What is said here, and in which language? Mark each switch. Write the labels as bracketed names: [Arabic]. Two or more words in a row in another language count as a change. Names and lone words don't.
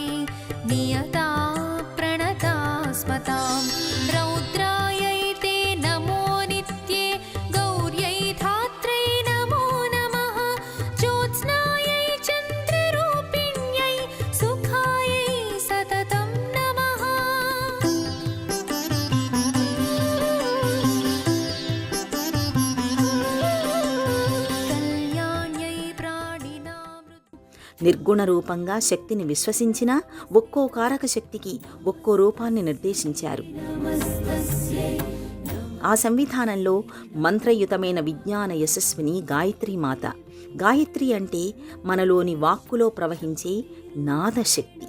[Sanskrit] नियता प्रणता स्मतां रौद्रायै ते नमो नित्ये गौर्यै धात्रै नमो नमः ज्योत्स्नायै चन्द्ररूपिण्यै सुखायै सततं नमः कल्याण्यै प्राणिनामृत [Telugu] నిర్గుణ రూపంగా శక్తిని విశ్వసించిన ఒక్కో కారక శక్తికి ఒక్కో రూపాన్ని నిర్దేశించారు. ఆ సంవిధానంలో మంత్రయుతమైన విజ్ఞాన యశస్విని గాయత్రీమాత. గాయత్రి అంటే మనలోని వాక్కులో ప్రవహించే నాదశక్తి.